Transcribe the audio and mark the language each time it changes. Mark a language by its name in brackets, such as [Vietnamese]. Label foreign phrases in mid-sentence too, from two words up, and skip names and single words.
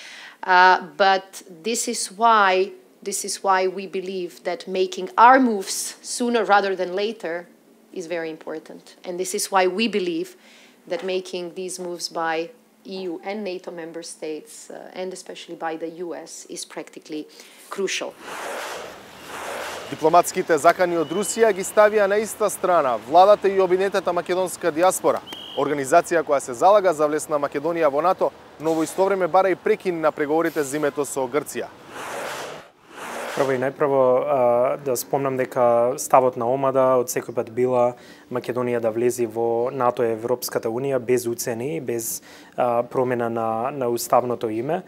[English] But this is why we believe that making our moves sooner rather than later is very important. And this is why we believe that making these moves by EU and NATO member states, and especially by the US, is practically crucial. [Macedonian] Дипломатските закани од Русија ги ставија на иста страна владата и обединетата македонска диаспора, организација која се залага за влез на Македонија во НАТО, но во исто време бара и прекин на преговорите за името со Грција. Прво и најпрво да спомнам дека ставот на омада од секој пат била Македонија да влези во НАТО и Европската Унија без уцени, без промена на уставното име.